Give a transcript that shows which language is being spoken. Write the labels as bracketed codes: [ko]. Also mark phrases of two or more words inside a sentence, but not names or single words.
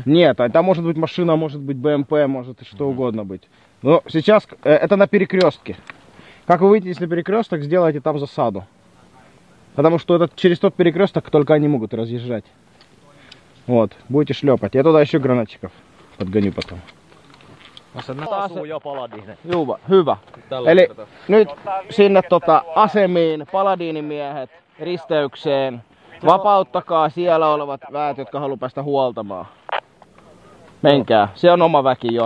[ru] Нет, а там может быть машина, может быть БМП, может и что угодно быть. Но сейчас это на перекрестке. Как вы выйдете на перекресток, сделайте там засаду. Потому что это, через тот перекресток только они могут разъезжать. Вот, будете шлепать. Я туда еще гранатчиков подгоню потом. [fi] Hyvä. Eli nyt sinne asemiin, paladiinimiehet, risteykseen. Vapauttakaa siellä olevat väet, jotka haluaa päästä huoltamaan. Menkää. Se on oma väki jo.